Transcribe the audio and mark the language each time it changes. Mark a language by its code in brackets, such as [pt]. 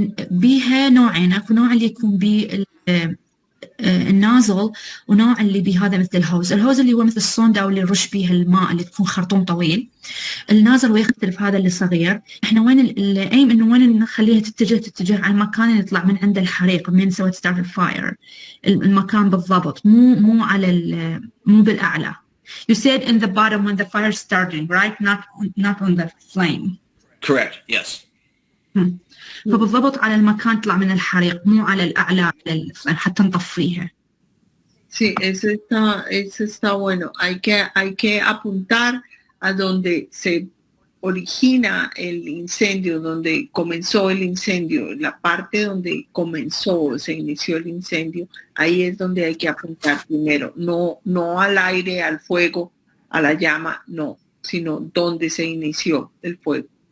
[ar] بيها نوعين اكو نوع اللي يكون النازل ونوع اللي بهذا مثل الهوز اللي هو مثل الصوندا واللي نرش بيها الماء اللي تكون خرطوم طويل. النازل ويختلف هذا اللي صغير. احنا وين الايم انه وين نخليها تتجه على المكان اللي يطلع من عند الحريق من سويت [en] start الفاير [ar] المكان بالضبط مو على مو بالاعلى. [en] You said in the bottom when the fire starting, right? Not on the flame. Correct. Yes. [ar] فبالضبط على المكان طلع من الحريق مو على الأعلى حتى نطفيها. [es] Sí, eso está bueno. Hay que apuntar a donde se origina el incendio, donde comenzó el incendio, la parte donde se inició el incendio, ahí es donde hay que apuntar primero, no al aire, al fuego, a la llama, no, sino donde se inició el fuego.